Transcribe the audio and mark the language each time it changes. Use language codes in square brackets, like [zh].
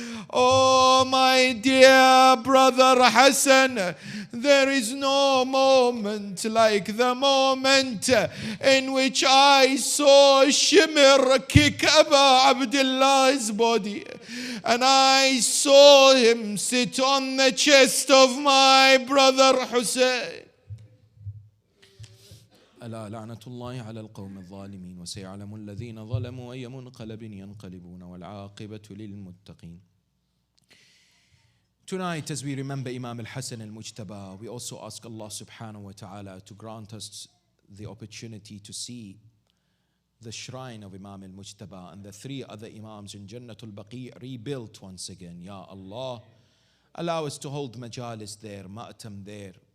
[en] Oh, my dear brother Hassan, there is no moment like the moment in which I saw Shimr kick Aba Abdullah's body, and I saw him sit on the chest of my brother Hussein. [ar] ألا لعنة الله على القوم الظالمين وسيعلم الذين ظلموا أي منقلب ينقلبون والعاقبة للمتقين. [en] Tonight, as we remember Imam al-Hasan al-Mujtaba, we also ask Allah subhanahu wa ta'ala to grant us the opportunity to see the shrine of Imam al-Mujtaba and the three other Imams in Jannatul Baqi rebuilt once again. Ya Allah, allow us to hold majalis there, ma'tam there.